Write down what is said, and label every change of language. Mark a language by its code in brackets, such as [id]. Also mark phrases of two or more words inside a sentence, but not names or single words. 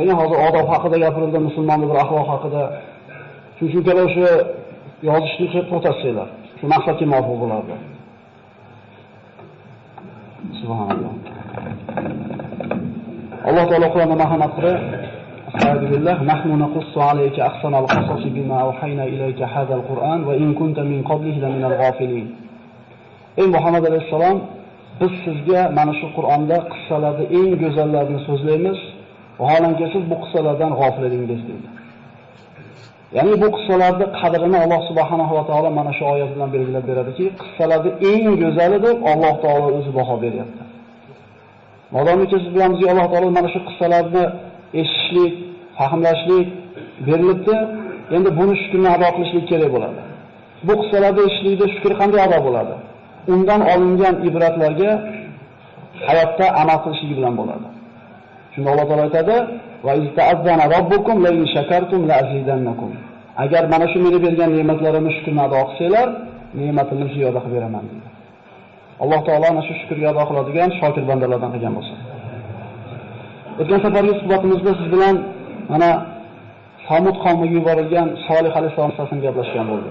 [uz] Hozir odob haqida gapirildi, musulmonlik bir axloq haqida. Shunchaki o'sha yozishni to'xtatsanglar, shu maqsadga muvofiq bo'lardi. Subhanalloh. Alloh taolo Qur'onda marhamat qildi. [ar] أستغفر الله، نحن نقص عليك أحسن القصص بما أوحينا إليك هذا القرآن وإن كنت من قبله لمن الغافلين. [uz] Ey Muhammad alayhisalom, biz sizga mana shu Qur'onda qissalarni eng go'zallarini so'zlaymiz, vaholanki siz bu qissalardan g'ofil edingiz deydi. Ya'ni bu qissalarni qadrini Alloh [ar] سبحانه وتعالى [uz] mana shu oyat bilan belgilab beradiki, qissalarni eng go'zali deb Alloh taolo o'zi baho beryapti. Modomiki siz bilan bizga Alloh taolo mana shu qissalarni eshitishlik, fahmlashlik berilibdi, endi buni shukrni ado qilishlik kerak bo'ladi. Bu qissalarni eshitishlikda shukr qanday ado bo'ladi? Undan olingan ibratlarga hayotda amal qilishligi bilan bo'ladi. Shunda Alloh taolo aytadi: [ar] "وإذ تأذن ربكم لئن شكرتم لأزيدنكم." [uz] Agar mana shu meni bergan ne'matlarimni shukrni ado qilsanglar, ne'matimni ziyoda qilib beraman deydi. Alloh taolo ana shu shukrga ado qiladigan shokir bandalardan qilgan bo'lsin. O'tgan safargi suhbatimizda siz bilan mana Samud qavmiga yuborilgan Solih alayhisalom haqida gaplashgan bo'ldik.